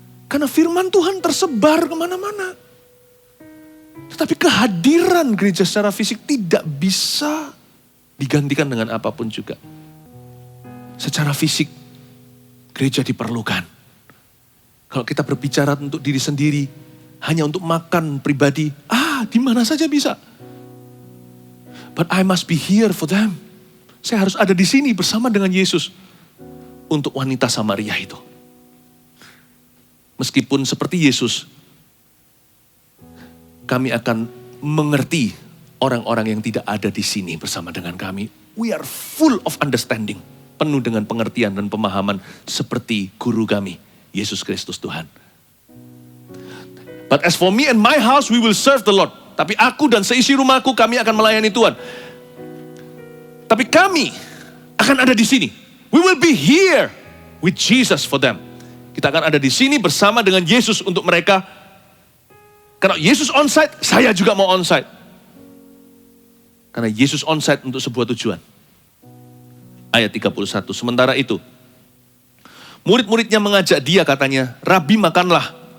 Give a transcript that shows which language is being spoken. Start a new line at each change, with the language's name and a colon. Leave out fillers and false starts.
Indonesian: Karena firman Tuhan tersebar kemana-mana. Tetapi kehadiran gereja secara fisik tidak bisa digantikan dengan apapun juga. Secara fisik, gereja diperlukan. Kalau kita berbicara untuk diri sendiri, hanya untuk makan pribadi, di mana saja bisa.
English: But I must be here for them.
Indonesian: Saya harus ada di sini bersama dengan Yesus untuk wanita Samaria itu. Meskipun seperti Yesus, kami akan mengerti orang-orang yang tidak ada di sini bersama dengan kami.
English: We are full of understanding,
Indonesian: penuh dengan pengertian dan pemahaman seperti guru kami, Yesus Kristus Tuhan.
English: But as for me and my house, we will serve the Lord.
Indonesian: Tapi aku dan seisi rumahku, kami akan melayani Tuhan. Tapi kami akan ada di sini.
English: We will be here with Jesus for them.
Indonesian: Kita akan ada di sini bersama dengan Yesus untuk mereka. Karena Yesus onsite, saya juga mau onsite. Karena Yesus onsite untuk sebuah tujuan. Ayat 31, sementara itu, murid-muridnya mengajak dia, katanya, Rabi makanlah.